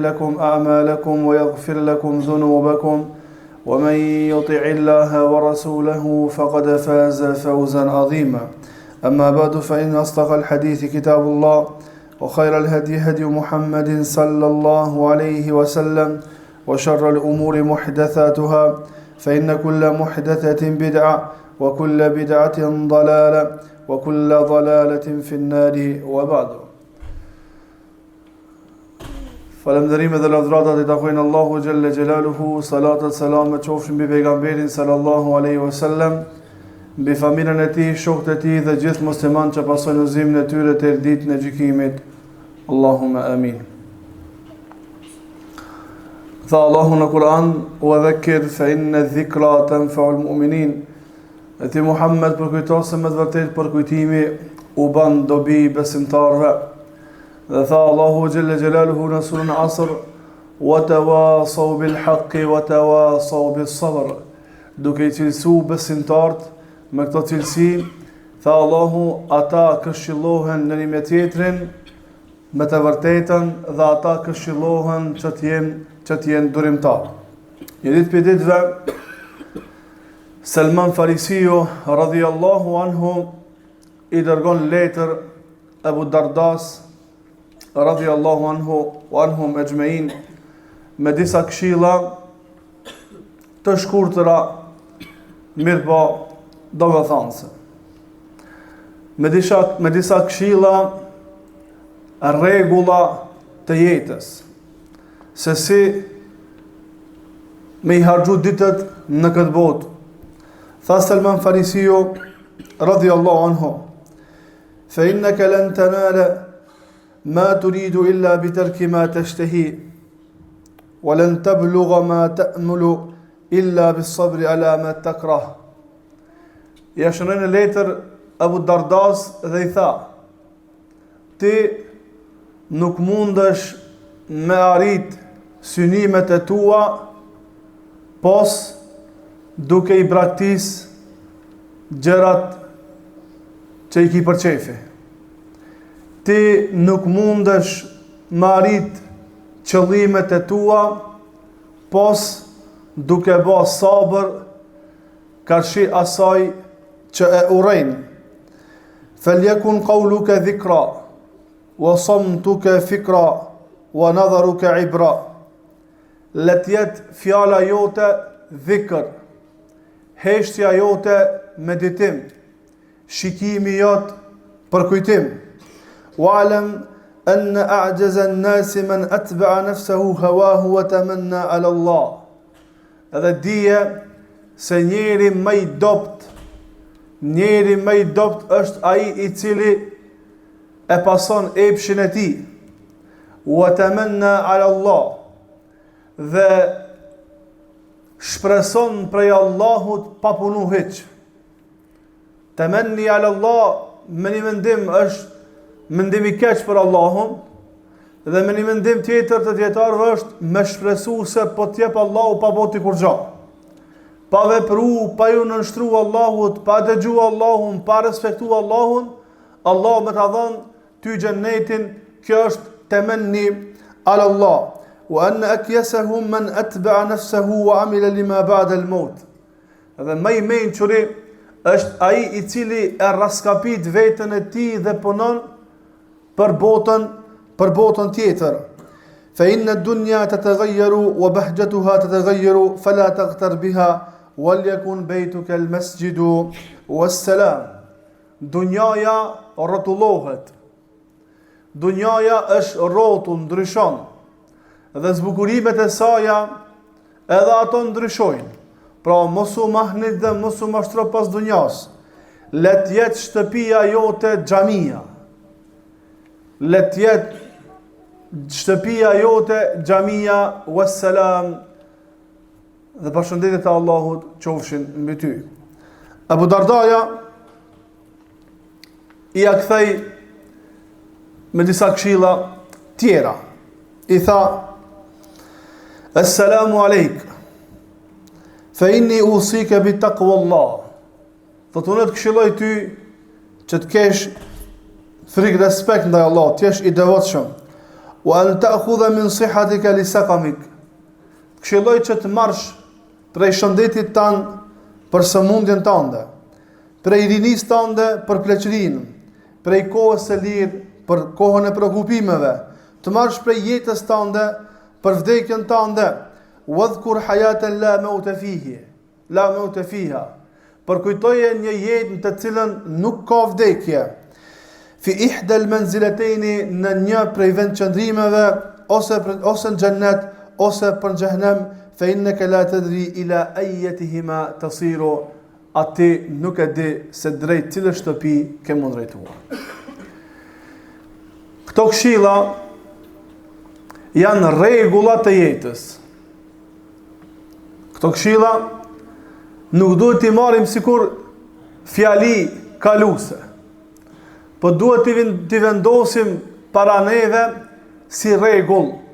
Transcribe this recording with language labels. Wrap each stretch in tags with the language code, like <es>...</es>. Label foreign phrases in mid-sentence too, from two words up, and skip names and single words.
<ar>لكم أعمالكم ويغفر لكم ذنوبكم ومن يطع الله ورسوله فقد فاز فوزا عظيما أما بعد فإن أصدق الحديث كتاب الله وخير الهدي هدي محمد صلى الله عليه وسلم وشر الأمور محدثاتها فإن كل محدثة بدعة وكل بدعة ضلالة وكل ضلالة في النار وبعد.</ar> <sq>Falënderimet dhe lavdratat I takojnë Allahu</sq> <ar>جل جلاله,</ar> <sq>salatat salamet qofshin mbi pejgamberin</sq> <ar>صلى الله عليه وسلم,</ar> <sq>mbi familjen e tij, shokët e tij dhe gjithë muslimanët që pasojnë udhëzimin e tyre deri ditën e gjykimit.</sq> <ar>اللهم آمين.</ar> <sq>Tha Allahu në Kur'an:</sq> <ar>"وذكر فإن الذكرى تنفع المؤمنين."</ar> <sq>E ti Muhammed përkujto se me të vërtet përkujtimi u ban dobi besimtarve. Dhe tha Allahu</sq> <ar>جل جلاله</ar> <sq>në surën Asr:</sq> <ar>"وتواصوا بالحق وتواصوا بالصبر."</ar> <sq>Duke I cilësu besimtarët me këto cilësi, tha Allahu, ata këshillohen në një me tjetrin me të vërtetën dhe ata këshillohen që t'jen durimtar. Një ditë për ditëve, Salman Farisiu</sq> <ar>رضي الله عنه</ar> <sq>I dërgon letër Abu Dardas</sq> <ar>رضي الله عنه وعنهم أجمعين</ar> <sq>me disa këshilla të shkurtëra, mirëpo domethënëse. Me disa këshilla rregulla të jetës, se si me I harxhu ditët në këtë botë. Tha Salman Farisiu</sq> <ar>رضي الله عنه: "فإنك لن تنال ما تريد إلا بترك ما تشتهي ولن تبلغ ما تأمل إلا بالصبر على ما تكره."</ar> <sq>Ja shënon në letër Abu Dardas dhe I tha: "Ti nuk mundesh me arrit synimet e tua pos duke I braktis gjërat që I ki për qefi. Ti nuk mundesh me arrit qëllimet e tua pos duke ba sabër karshi asaj që e urejnë.</sq> <ar>فليكن قولك ذكرا وصمتك فكرا ونظرك عبرة."</ar> <sq>Let jet fjala jote dhikr, heshtja jote meditim, shikimi jot përkujtim.</sq> <ar>واعلم أن أعجز الناس من أتبع نفسه هواه وتمنى على الله.</ar> <sq>Edhe dije se njeri më I dopt është ai I cili e pason epshin e tij.</sq> <ar>وتمنى على الله.</ar> <sq>Dhe shpreson prej Allahut pa punu hiç.</sq> <ar>تمني على الله,</ar> <sq>me një mendim është mendim I keq për Allahun, dhe me një mendim tjetër të dietarëve është me shpresu se po t'jep Allahu pa boti kur gjë. Pa vepru, pa ju nënshtru Allahut, pa dëgju Allahun, pa respektu Allahun, Allah me ta dhënë ty xhennetin. Kjo është</sq> <ar>تمني على الله. وأن أكيسهم من أتبع نفسه وعمل لما بعد الموت.</ar> <sq>Dhe më I mençuri është ai I cili e raskapit veten e tij dhe punon për botën tjetër.</sq> <ar>فإن الدنيا تتغير وبهجتها تتغير فلا تغتر بها وليكن بيتك المسجد والسلام.</ar> <sq>Dunjaja rrotullohet. Dunjaja është rrotull, ndryshon. Dhe zbukurimet e saja edhe ato ndryshojnë. Pra mos u mahnit dhe mos u mashtro pas dunjas. Let jetë shtëpia jote xhamia. Let jetë shtëpia jote xhamia wassalam. Dhe përshëndetjet e Allahut qofshin mbi ty. Abu Dardaja i a kthej me disa këshilla tjera. I tha:</sq> <ar>السلام عليك فإني أوصيك بتقوى الله.</ar> <sq>Thot unë të këshilloj ty që të kesh frikë respekt ndaj Allah, të jesh i devotshëm.</sq> <ar>وأن تأخذ من صحتك لسقمك.</ar> <sq>Këshilloj që të marrësh prej shëndetit tanë për sëmundjen tënde, prej rinisë tënde për pleqërinë, prej kohës së lirë për kohën e prekupimeve, të marrësh prej jetës tënde për vdekjen tënde.</sq> <ar>واذكر حياة لا موت فيها.</ar> <sq>Përkujtoje një jetë në të cilën nuk ka vdekje.</sq> <ar>في إحدى المنزلتين,</ar> <sq>në një prej vendqëndrimeve, ose në xhennet ose për xhehenem.</sq> <ar>فإنك لا تدري إلى أيتهما تصير.</ar> <sq>Ati nuk e di se drejt cilë shtëpi ke mund drejtuar. Këto këshilla janë rregullat e jetës. Këto këshilla nuk duhet t'i marrim sikur fjali kaluese, po duhet t'i vendosim para neve si rregull.</sq>